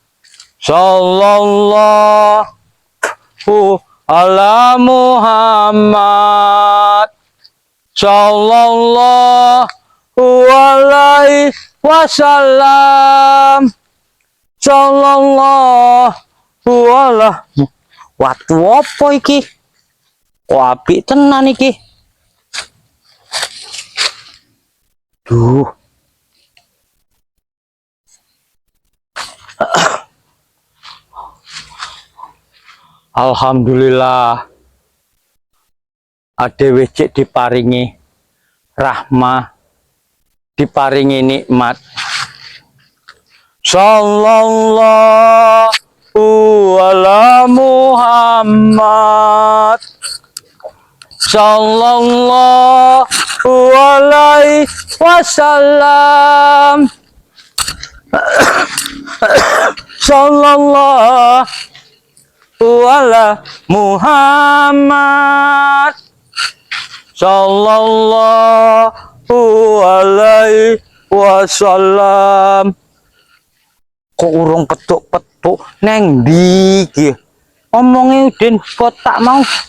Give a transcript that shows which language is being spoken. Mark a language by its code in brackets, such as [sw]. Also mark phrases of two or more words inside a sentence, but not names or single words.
[ar] صلى الله على محمد. صلى الله عليه وسلم. صلى الله على. [jv] Watu apa iki? Kok apik tenan iki? Duh. Alhamdulillah. Adewe cek diparingi rahmah, diparingi nikmat. [ar] صلى الله على محمد. صلى الله عليه وسلم. صلى الله على محمد. صلى الله عليه وسلم. [jv] Kok urung petuk-petuk neng ndi iki? Omonge Udin kok tak mau.